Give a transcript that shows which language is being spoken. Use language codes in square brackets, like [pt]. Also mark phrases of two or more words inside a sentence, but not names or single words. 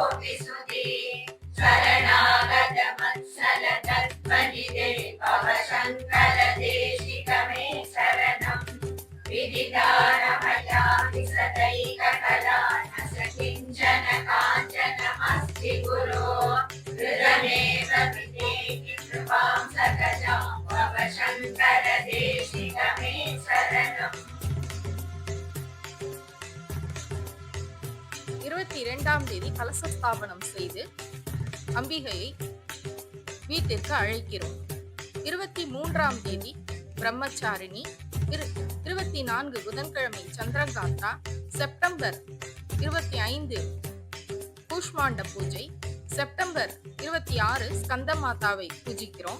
[sa] विसुधि शरणागत वत्सल तत्त्वनिधे भव शङ्कर देशिकमे शरणम् विदितारमयामि सदैककला न स किञ्चन काञ्चनमस्ति गुरो हृदमेव विधेहि कृपां सकजां भव शङ्कर देशिकमे शरणम्. [ta] 22ஆம் தேதி கலசஸ்தாபனம் செய்து அம்பிகையை வீட்டிற்கு அழைக்கிறோம். 23ஆம் தேதி பிரம்மச்சாரிணி, 24 புதன்கிழமை சந்திரகாந்தா, செப்டம்பர் 25 கூஷ்மாண்ட பூஜை, செப்டம்பர் 26 ஸ்கந்த மாதாவை பூஜிக்கிறோம்.